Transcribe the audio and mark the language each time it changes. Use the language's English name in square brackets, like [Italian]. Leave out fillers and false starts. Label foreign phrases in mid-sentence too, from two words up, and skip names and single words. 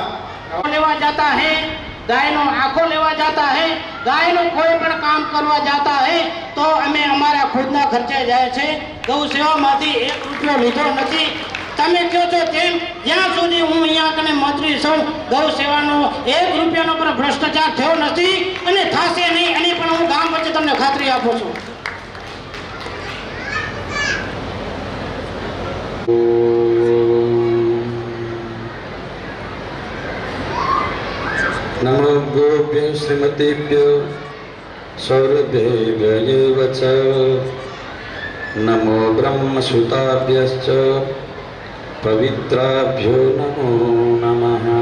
[Gujarati] લેવા જાતા હે, ગાયનો આંખો લેવા જાતા હે, ગાયનું કોઈ પણ કામ કરવા જાતા હે તો અમે અમારા ખુદના ખર્ચે જાય છે. ગૌ સેવામાંથી 1 રૂપિયો લીધો નથી. તમે કહો છો તેમ જ્યાં સુધી હું અહીંયા કને મંત્રી છું, ગૌ સેવાનો 1 રૂપિયાનો પણ ભ્રષ્ટાચાર થયો નથી અને થશે નહીં. એની પણ હું ગામ વચ્ચે તમને ખાતરી આપું છું. [Sanskrit] नमो गोभ्य श्रीमतीभ्यो सौरभ्येव च नमो ब्रह्मसुताभ्यश्च पवित्राभ्यो नमो नमः.